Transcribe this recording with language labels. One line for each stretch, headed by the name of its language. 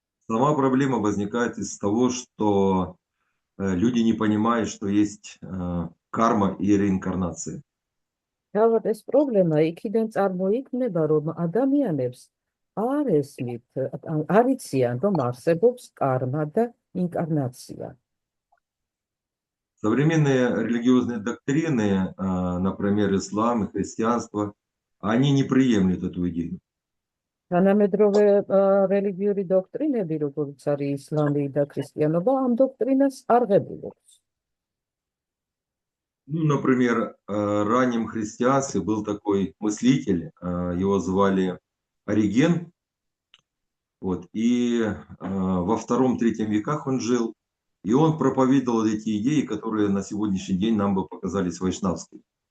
Russian: Сама проблема возникает из того, что люди не понимают, что есть карма и реинкарнация.
Georgian: თავად ეს პრობლემა იქიდან წარმოიქმნება, რომ ადამიანებს არ ესმით, არ იციან, რომ არსებობს კარმა და ინკარნაცია.
Russian: Современные религиозные доктрины, например, ислам и христианство, они не приемлют эту идею.
Georgian: თანამედროვე რელიგიური დოქტრინები, როგორც არის ისლამი და ქრისტიანობა, ამ დოქტრინას არ ღებულობს.
Russian: Ну, например, в раннем христианстве был такой мыслитель, его звали Ориген, вот, и во II-III веках он жил, и он проповедовал эти идеи, которые на сегодняшний день нам бы показались вайшнавскими.